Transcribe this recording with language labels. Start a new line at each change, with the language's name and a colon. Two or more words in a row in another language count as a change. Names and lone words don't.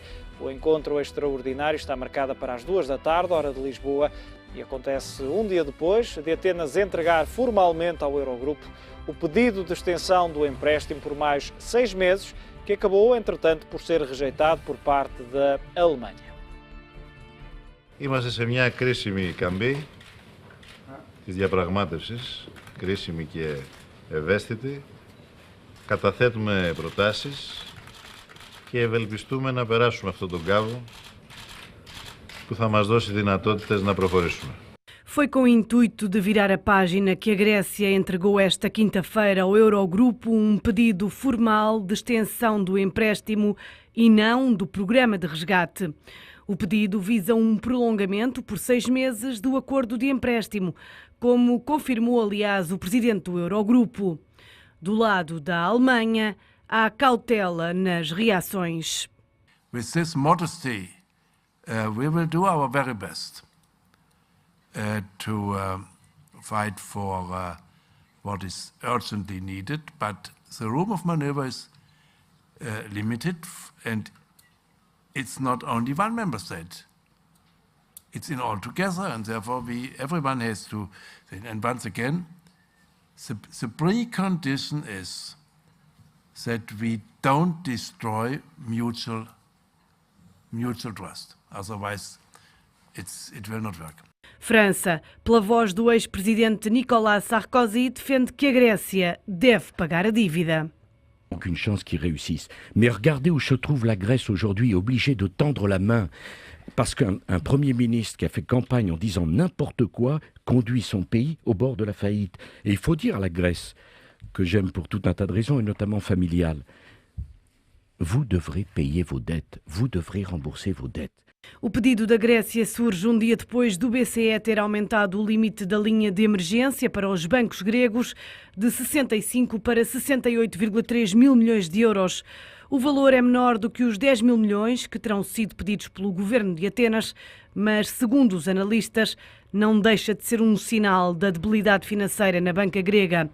Portuguese: O encontro extraordinário está marcado para as 14h, hora de Lisboa, e acontece um dia depois de Atenas entregar formalmente ao Eurogrupo o pedido de extensão do empréstimo por mais 6 meses, que acabou, entretanto, por ser rejeitado por parte da Alemanha.
Greek: Είμαστε σε μια κρίσιμη καμπή της διαπραγμάτευσης, κρίσιμη και ευαίσθητη. Καταθέτουμε προτάσεις και ευελπιστούμε να περάσουμε αυτόν τον κάβο που θα μας δώσει δυνατότητες να προχωρήσουμε.
Portuguese: Foi com o intuito de virar a página que a Grécia entregou esta quinta-feira ao Eurogrupo um pedido formal de extensão do empréstimo e não do programa de resgate. O pedido visa um prolongamento por 6 meses do acordo de empréstimo, como confirmou, aliás, o presidente do Eurogrupo. Do lado da Alemanha, há cautela nas reações.
English: With this modesty, we will do our very best to fight for what is urgently needed, but the room of maneuver is limited, and it's not only one member state. It's in all together, and therefore everyone has to. And once again, the precondition is that we don't destroy mutual trust. Otherwise, it will not work.
Portuguese: França, pela voz do ex-presidente Nicolas Sarkozy, defende que a Grécia deve pagar a dívida.
French: Aucune chance qu'ils réussissent. Mais regardez où se trouve la Grèce aujourd'hui, obligée de tendre la main. Parce qu'un Premier ministre qui a fait campagne en disant n'importe quoi conduit son pays au bord de la faillite. Et il faut dire à la Grèce, que j'aime pour tout un tas de raisons, et notamment familiales, vous devrez payer vos dettes, vous devrez rembourser vos dettes.
Portuguese: O pedido da Grécia surge um dia depois do BCE ter aumentado o limite da linha de emergência para os bancos gregos de 65 para 68,3 mil milhões de euros. O valor é menor do que os 10 mil milhões que terão sido pedidos pelo governo de Atenas, mas, segundo os analistas, não deixa de ser um sinal da debilidade financeira na banca grega.